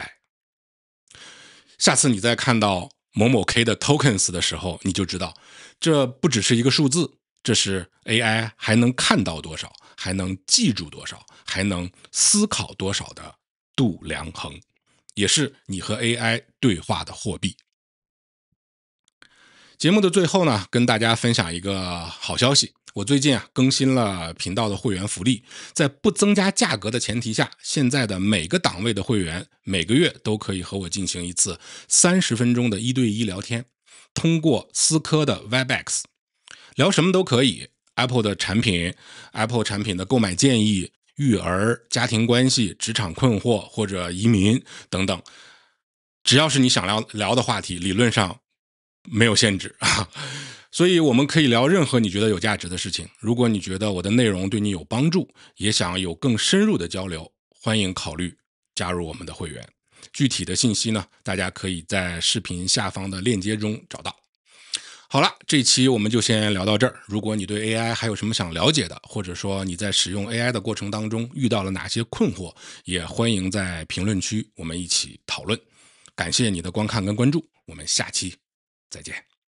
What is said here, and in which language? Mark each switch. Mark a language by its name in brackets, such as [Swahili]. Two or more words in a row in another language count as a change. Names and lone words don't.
[Chinese] 下次你再看到某某 K 的 tokens 的時候，你就知道這不只是一個數字，這是 AI 還能看到多少，還能記住多少，還能思考多少的度量衡，也是你和 AI 對話的貨幣。節目的最後呢，跟大家分享一個好消息，我最近更新了頻道的會員福利，在不增加價格的前提下，現在的每個檔位的會員每個月都可以和我進行一次30分鐘的1對1聊天，通過思科的 Webex。聊什麼都可以 ，Apple 的产品、Apple 产品的購買建議、育兒、家庭關係、職場困惑或者移民等等，只要是你想聊的話题，理論上没有限制啊。所以我们可以聊任何你觉得有價值的事情。如果你觉得我的内容对你有帮助，也想有更深入的交流，歡迎考慮加入我們的會員。具體的信息呢，大家可以在視頻下方的鏈接中找到。好了，這期我們就先聊到這兒。如果你對 AI 還有什麼想了解的，或者說你在使用 AI 的過程當中遇到了哪些困惑，也歡迎在評論區我們一起討論。感謝你的觀看跟關注，我們下期再見。